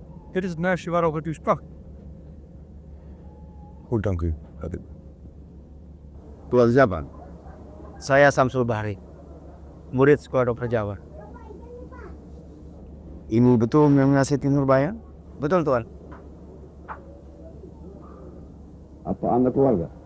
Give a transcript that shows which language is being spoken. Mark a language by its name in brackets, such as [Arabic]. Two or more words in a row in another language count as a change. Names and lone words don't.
[Dutch] Dit is het meisje waarover u sprak. Goed, dank u. [Indonesian] Tuan siapa? Saya Samsul Bahri, murid sekolah dokter Jawa. Ini betul memang ngasih Nurbaya? Betul Tuan. Apa Anda keluarga?